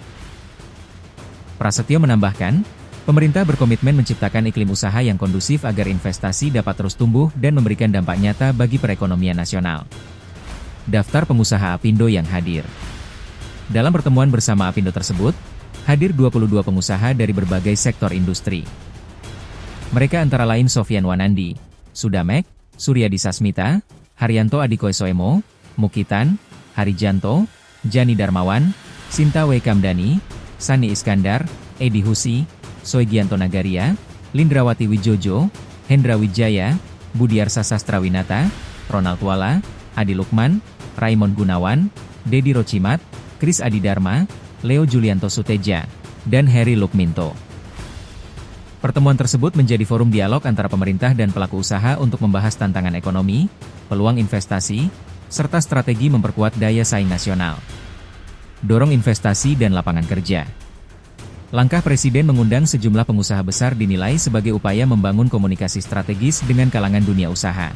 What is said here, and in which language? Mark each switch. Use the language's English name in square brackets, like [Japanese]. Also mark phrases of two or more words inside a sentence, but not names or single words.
[Indonesian] Prasetyo menambahkan, pemerintah berkomitmen menciptakan iklim usaha yang kondusif agar investasi dapat terus tumbuh dan memberikan dampak nyata bagi perekonomian nasional. Daftar pengusaha Apindo yang hadir. Dalam pertemuan bersama Apindo tersebut, hadir 22 pengusaha dari berbagai sektor industri. Mereka antara lain Sofyan Wanandi, Sudamek, Suryadi Sasmita, Haryanto Adikoesoemo, Mukitan, Harijanto, Jani Darmawan, Sinta W. Kamdani, Sani Iskandar, Edi Husi, Soegianto Nagaria, Lindrawati Wijojo, Hendra Wijaya, Budiarsa Sastrawinata, Ronald Wala, Adi Lukman, Raymond Gunawan, Dedi Rocimat, Kris Adidharma, Leo Julianto Suteja, dan Heri Lukminto. Pertemuan tersebut menjadi forum dialog antara pemerintah dan pelaku usaha untuk membahas tantangan ekonomi, peluang investasi, serta strategi memperkuat daya saing nasional. Dorong investasi dan lapangan kerja. Langkah Presiden mengundang sejumlah pengusaha besar dinilai sebagai upaya membangun komunikasi strategis dengan kalangan dunia usaha.